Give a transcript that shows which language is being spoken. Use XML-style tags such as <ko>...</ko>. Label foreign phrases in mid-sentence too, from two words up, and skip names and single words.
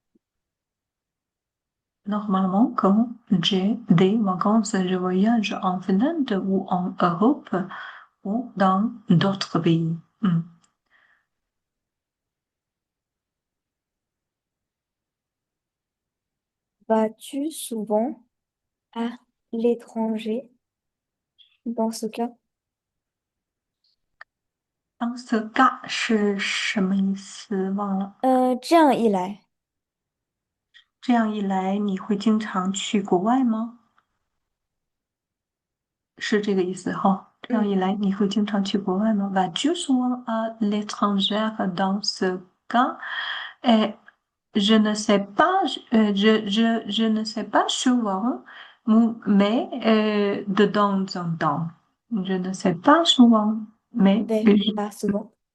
<fr>Normalement, quand j'ai des vacances, je voyage en Finlande ou en Europe ou dans d'autres pays. Mm. Vas-tu souvent à l'étranger dans ce cas?</fr> <zh>当时嘎是什么意思？忘了。这样一来，这样一来，你会经常去国外吗？是这个意思哈。这样一嗯来，你会经常去国外吗 ？</zh> <fr>Vas-tu souvent à l'étranger dans ce cas? Et je ne sais pas, je ne sais pas souvent, mais de temps en temps. Je ne sais pas souvent, mais vais pas souvent.</fr>